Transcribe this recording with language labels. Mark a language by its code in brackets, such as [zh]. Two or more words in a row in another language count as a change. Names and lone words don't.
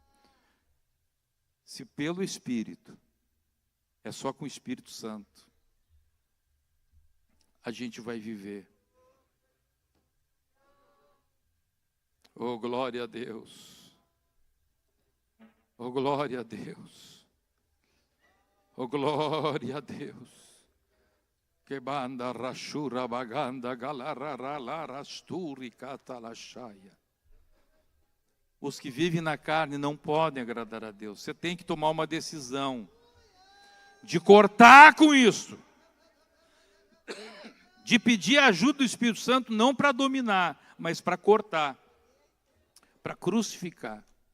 [pt] Se pelo Espírito, é só com o Espírito Santo, a gente vai viver. Oh, glória a Deus. Oh, glória a Deus. Oh, glória a Deus. Que banda rachura baganda galarararasturi catalachaya. Os que vivem na carne não podem agradar a Deus. Você tem que tomar uma decisão de cortar com isso, de pedir a ajuda do Espírito Santo não para dominar, mas para cortar, para crucificar.